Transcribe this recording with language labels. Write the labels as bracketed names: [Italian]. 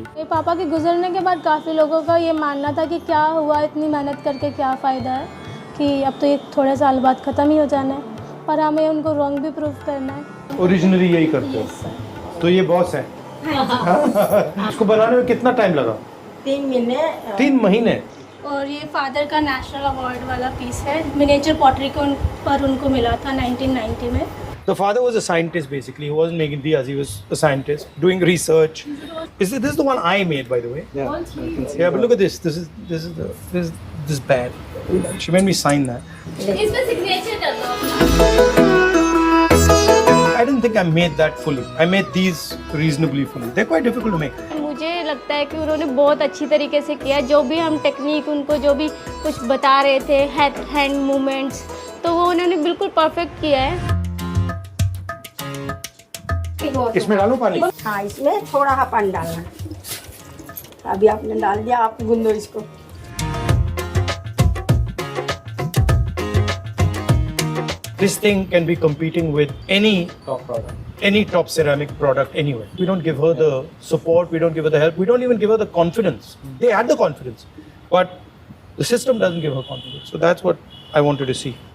[Hindi] मेरे पापा के गुजरने के बाद काफ़ी लोगों का ये मानना था कि क्या हुआ, इतनी मेहनत करके क्या फ़ायदा है, कि अब तो ये थोड़े साल बाद ख़त्म ही हो जाना है, पर हमें उनको रॉन्ग भी प्रूव करना है। ओरिजिनली यही करते हो। तो ये बॉस है। इसको बनाने में कितना टाइम लगा? 3 महीने। 3 महीने। और ये फादर का नेशनल अवार्ड वाला पीस है, मिनिएचर पॉटरी को पर उनको मिला था 1990 में। [English] The father was a scientist basically. He wasn't making diyas. He was a scientist doing research. This is the one I made, by the way. Yeah, I can see Yeah, but that. look at this. This is this bad. She made me sign that. [Hindi] इसमें signature कर दो। [English] I didn't think I made that fully. I made these reasonably fully. They're quite difficult to make. [Hindi] मुझे लगता है कि उन्होंने बहुत अच्छी तरीके से किया, जो भी हम टेक्निक उनको जो भी कुछ बता रहे थे, हैंड मूवमेंट्स, तो वो उन्होंने बिल्कुल परफेक्ट किया है। इसमें डालो पानी। हाँ, इसमें थोड़ा सा पानी डालना। अभी आपने डाल दिया, आप गूंदो इसको। [English] This thing can be competing with any top product, any top ceramic product anywhere. We don't give her the support, we don't give her the help, we don't even give her the confidence. They had the confidence, but the system doesn't give her confidence. So that's what I wanted to see.